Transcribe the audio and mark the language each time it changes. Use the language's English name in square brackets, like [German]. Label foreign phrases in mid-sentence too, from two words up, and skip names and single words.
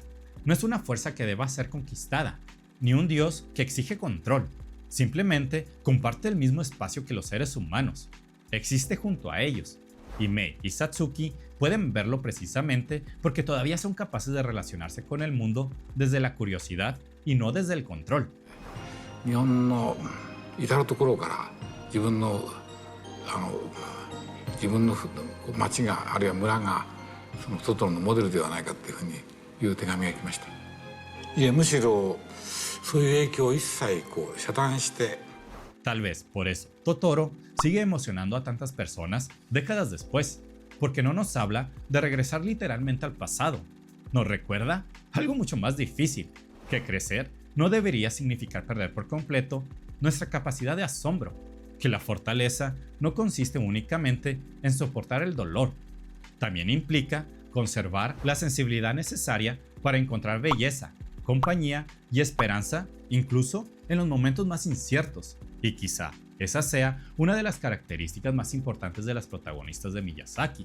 [Spanish] No es una fuerza que deba ser conquistada, ni un dios que exige control. Simplemente comparte el mismo espacio que los seres humanos. Existe junto a ellos. Y Mei y Satsuki pueden verlo precisamente porque todavía son capaces de relacionarse con el mundo desde la curiosidad y no desde el control. [Japanese] 日本の至る所から自分の自分の町があるいは村がそのトトロのモデルではないかっていうふうにいう手紙が来ました。いやむしろそういう影響を一切遮断して。 [Spanish] Tal vez por eso Totoro sigue emocionando a tantas personas décadas después, porque no nos habla de regresar literalmente al pasado. Nos recuerda algo mucho más difícil, que crecer no debería significar perder por completo nuestra capacidad de asombro, que la fortaleza no consiste únicamente en soportar el dolor, también implica conservar la sensibilidad necesaria para encontrar belleza, compañía y esperanza incluso en los momentos más inciertos, y quizá esa sea una de las características más importantes de las protagonistas de Miyazaki.